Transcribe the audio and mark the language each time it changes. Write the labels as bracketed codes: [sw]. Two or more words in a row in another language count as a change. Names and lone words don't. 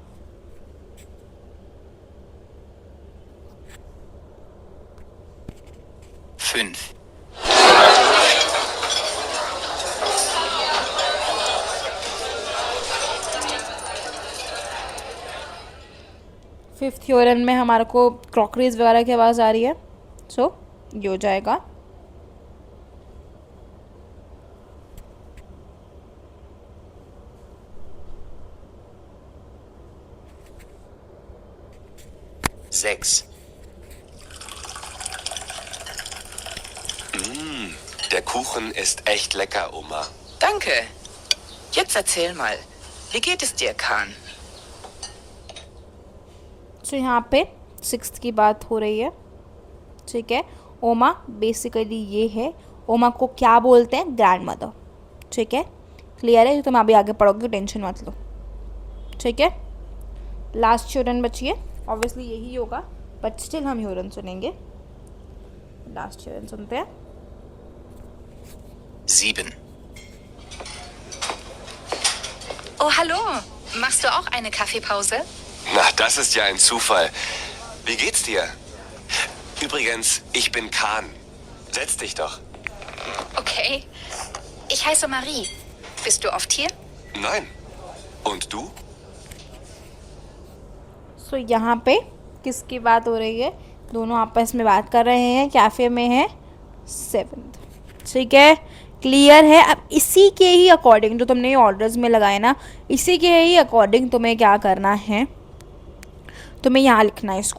[hi] 5. फिफ्थ ह्यूरन में हमारे को क्रॉकरीज वगैरह की आवाज़ आ रही है. सो ये हो जाएगा. [de] Sechs. Der Kuchen ist echt lecker, Oma. Danke. Jetzt erzähl mal, wie geht es dir, Khan? [hi] सो यहाँ पे सिक्स्थ की बात हो रही है. ठीक है, ओमा बेसिकली ये है, ओमा को क्या बोलते हैं, [en] grand mother. [hi] ठीक है, क्लियर है? तो तुम अभी आगे पढ़ोगे, टेंशन मत लो. ठीक है, लास्ट ह्यूरन बची है, ऑब्वियसली यही होगा, [en] but still [hi] हम ह्यूरन सुनेंगे. लास्ट ह्यूरन सुनते हैं. [de] 7. Oh, hallo. Machst du auch eine Kaffeepause? Na, das ist ja ein Zufall. Wie geht's dir? Übrigens, ich bin Khan. Setz dich doch. Okay. Ich heiße Marie. Bist du oft hier? Nein. Und du? [hi] सो यहाँ पे किसकी बात हो रही है, दोनों आपस में बात कर रहे हैं, कैफ़े में है 7th. ठीक है, क्लियर है? अब इसी के ही अकॉर्डिंग जो तुमने ऑर्डर्स में लगाए ना, इसी के ही अकॉर्डिंग तुम्हें क्या करना है, तुम्हें यहाँ लिखना है इसको.